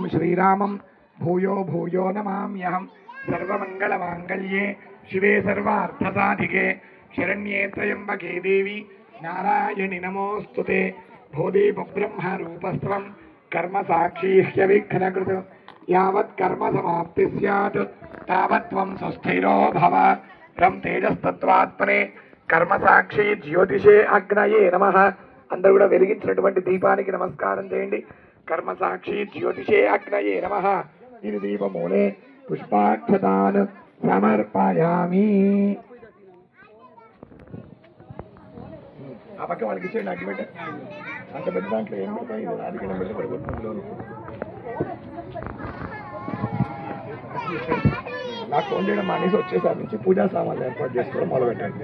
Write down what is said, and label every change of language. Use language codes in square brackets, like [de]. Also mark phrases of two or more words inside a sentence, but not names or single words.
[sa] श्रीरामं भूयो भूयो नमाम्यहं सर्वमङ्गलमाङ्गल्ये शिवे सर्वार्थसाधिके शरण्ये त्र्यम्बके देवी नारायणि नमोऽस्तुते भूदेवब्रह्मरूपस्त्वं कर्मसाक्षी ह्यविघ्नकृत् यावत् कर्मसमाप्ति स्यात् तावत् त्वं सुस्थिरो भव रं तेजस्तत्त्वात्मने कर्मसाक्षी ज्योतिषे अग्नये नमः. [te] అందరూ కూడా వెలిగించినటువంటి దీపానికి నమస్కారం చేయండి. [sa] कर्मसाक्षी ज्योतिषे अग्नये नमः. इति दीपमूले पुष्पाक्षतान् समर्पयामि. [te] ఆ పక్క వాళ్ళకి ఇచ్చేయండి అగ్గి పెట్ట. అంత పెద్ద దాంట్లో ఏం పెడతాయి, అది కింద పెడితే పడిపోతుంది. నాకు ఫోన్ చేయడం మానేసి వచ్చేసారి నుంచి పూజా సామాన్లు ఏర్పాటు చేసుకోవడం మొదలుపెట్టాను.